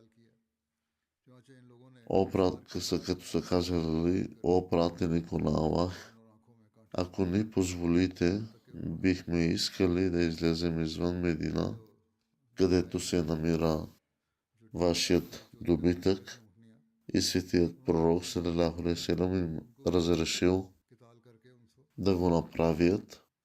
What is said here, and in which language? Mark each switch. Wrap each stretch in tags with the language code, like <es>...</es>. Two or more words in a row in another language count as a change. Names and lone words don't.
<bg>като са казали, о пратеник на Аллах, ако ни позволите, бихме искали да излезем извън Медина, където се намира вашият добитък, и светият пророк</bg> <ar>صلى الله عليه وسلم</ar> <bg>им разрешил да го направят.</bg>